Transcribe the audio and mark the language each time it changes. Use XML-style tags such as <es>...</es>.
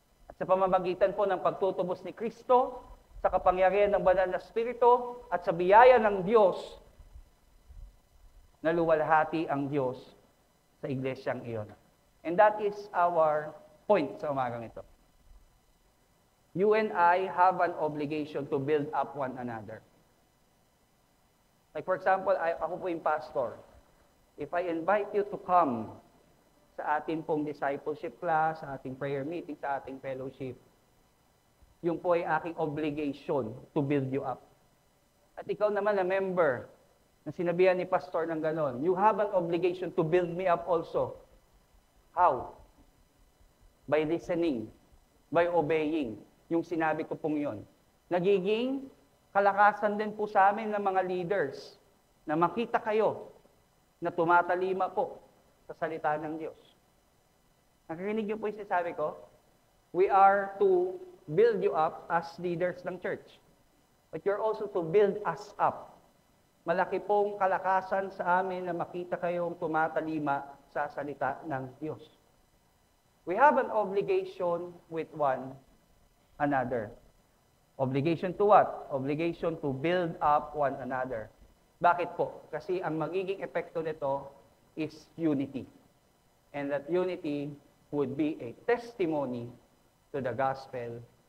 <tl>At sa pamamagitan po ng pagtutubos ni Kristo, sa kapangyarihan ng banal na Espiritu, at sa biyaya ng Diyos, naluwalhati ang Diyos sa iglesyang iyon.</tl> <en>And that is our point</en> <tl>sa umagang ito.</tl> <en>You and I have an obligation to build up one another. Like for example,</en> <tl>ako po yung pastor.</tl> <en>If I invite you to come</en> <tl>sa ating pong discipleship class, sa ating prayer meeting, sa ating fellowship, yung po ay aking obligation</tl> <en>to build you up.</en> <tl>At ikaw naman na member, na sinabihan ni pastor ng ganon,</tl> <en>you have an obligation to build me up also. How? By listening, by obeying,</en> <tl>yung sinabi ko pong yun. Nagiging kalakasan din po sa amin ng mga leaders na makita kayo na tumatalima po sa salita ng Diyos. Nakarinig niyo po yung sinasabi ko?</tl> <en>We are to build you up as leaders ng church. But you're also to build us up.</en> <tl>Malaki pong kalakasan sa amin na makita kayong tumatalima sa salita ng Diyos.</tl> <en>We have an obligation with one another. Obligation to what? Obligation to build up one another.</en> <tl>Bakit po? Kasi ang magiging epekto nito</tl> <en>is unity. And that unity would be a testimony to the gospel</en>